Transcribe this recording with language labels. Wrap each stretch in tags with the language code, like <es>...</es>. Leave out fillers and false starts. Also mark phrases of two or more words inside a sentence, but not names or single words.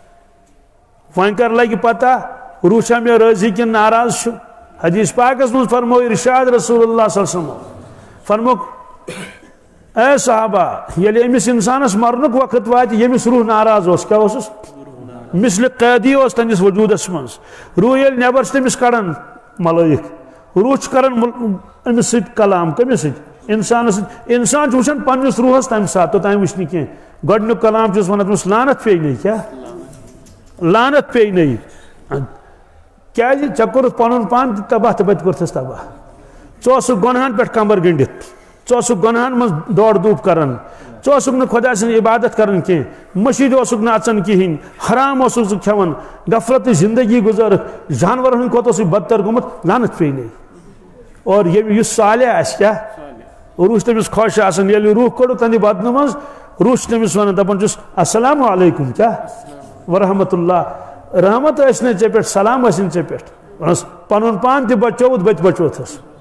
<ks>ون کر لگہ پتہ روح چھا مے راضی کن ناراض حدیث پاکس من فرمو ارشاد رسول اللہ</ks> <ar>صلی اللہ علیہ وسلم</ar> <ks>فرمو اے صحابہ یلی امس انسانس مرنک وقت وات یمس روح ناراض اس کیا اس مثل قیدی اس تنس وجودس من روح یل نیبر تمس کڑان ملائک روح کران امس ست کلام کمس ست انسان وچان پنس روحس تمہ سات توتان وچ نہ کی گۄڈنیُک کلام چھس ونان تمس لعنت پے نہیں کیا لعنت پے نہیں کیا ژے کورُتھ پنن پان تباہ تو بت کورتھس تباہ ژٕ گۄنہن پٮ۪ٹھ کمبر گٔنڈِتھ ژٕ گۄنہن منٛز دورٕ دھوپ کران ژٕ نہٕ خۄدا سٕنٛز عبادت کران کینٛہہ مسجد نہٕ اژان کِہیٖنۍ حرام ژٕ کھٮ۪وان غفلتٕچ زندگی گُزٲرٕکھ جانورن ہٕنٛدۍ کھۄتہٕ اوسُے بدتر گوٚمُت لعنت پیٚیہِ اور یُس صالح آسہِ کیٛاہ روح چھُ تٔمِس خۄش آسان ییٚلہِ روح کوٚڑُکھ تہنٛدِ بدنہٕ منٛز روح چھُ تٔمِس ونان دپان چھُس</ks> <ar>السلام علیکم</ar> <ks>کیٛاہ</ks> <ar>ورحمۃ اللہ</ar> <ks>رحمت ٲسۍ نہٕ ژےٚ پٮ۪ٹھ سلام ٲسِنۍ ژےٚ پٮ۪ٹھ وَنس پنُن پان تہِ بچووُتھ بہٕ تہِ بچوتھس</ks>